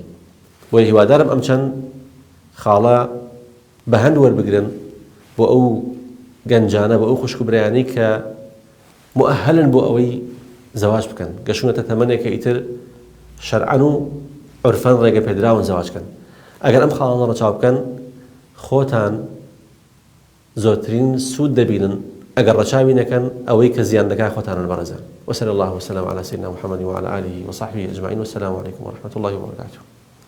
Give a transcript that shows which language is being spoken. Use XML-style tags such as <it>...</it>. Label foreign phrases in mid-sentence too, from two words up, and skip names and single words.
<ckb>بۆیە هیوادارم ئەم چەند خاڵە بە هەند وەربگرن بۆ ئەو گەنجانە، بۆ ئەو خوشک و برایانەی کە مؤهلن بۆ ئەوەی زەواج بکەن، گەشونەتە تەمەنێکە ئیتر شەرعەن و عورفەن ڕێگە پێدراون زەواجکەن. ئەگەر ئەم خاڵانە ڕەچاو بکەن خۆتان زۆرترین سوود دەبینن ئەگەر ڕەچاوی نەکەن ئەوەی کە زیان دەکات خۆتانن بەڕێزان.</ckb> <ar>وصلى الله وسلم على سيدنا محمد وعلى آله وصحبه أجمعين، والسلام عليكم ورحمة الله وبركاته.</ar>